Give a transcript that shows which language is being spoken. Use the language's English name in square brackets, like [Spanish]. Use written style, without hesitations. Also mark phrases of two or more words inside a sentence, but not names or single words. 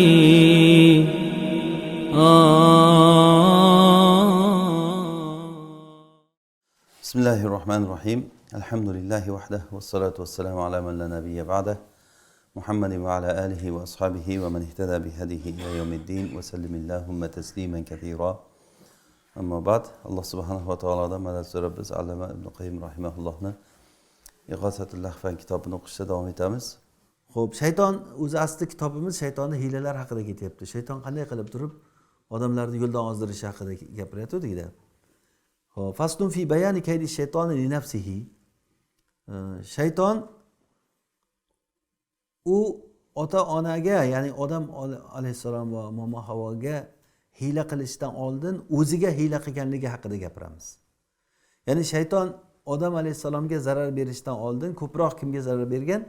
[Arabic] بسم الله الرحمن الرحيم. الحمد لله وحده والصلاة والسلام على من لا نبي بعده محمد وعلى آله وأصحابه ومن اهتدى بهديه إلى يوم الدين وسلم اللهم تسليما كثيرا. أما بعد، الله سبحانه وتعالى [Uzbek] madad so'rab biz Allama ibn Qayyim rahimahullohni Ig'osatul Lahfan kitobini o'qishda davom etamiz. Xo'p, shayton o'zi asli kitobimiz shaytonning hiylalari haqida ketyapti. Shayton qanday qilib turib odamlarni yo'ldan ozdirishi haqida gapiryapti-da. Xo'p, [Arabic] فصل في بيان كيد الشيطان لنفسه. [Uzbek] Shayton u ota-onaga, ya'ni odam alayhissalom va momo Havoga hiyla qilishdan oldin o'ziga hiyla qilganligi haqida gapiramiz. Ya'ni shayton odam alayhissalomga zarar berishdan oldin ko'proq kimga zarar bergan?